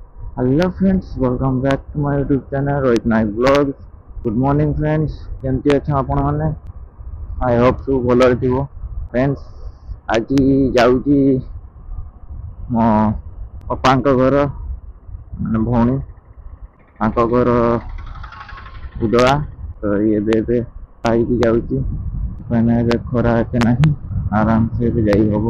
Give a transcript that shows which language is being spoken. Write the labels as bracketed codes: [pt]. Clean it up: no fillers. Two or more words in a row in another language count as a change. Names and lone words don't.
[en] Hello friends, welcome back to my YouTube channel Rohit Naik Vlogs. Good morning friends, [or] କେମିତି ଅଛ ଆପଣ ମାନେ? [en] I hope [or] ସବୁ ଭଲରେ ଥିବ। Friends, ଆଜି ଯାଉଛି ମୋ ଅପାଙ୍କ ଘର ମାନେ ଭଉଣୀ ତାଙ୍କ ଘର ଉଦଳା ତ ଏବେ ଖାଇକି ଯାଉଛି କାହିଁକିନା ଏବେ ଖରା ଏତେ ନାହିଁ ଆରାମସେ ଏବେ ଯାଇ ହବ।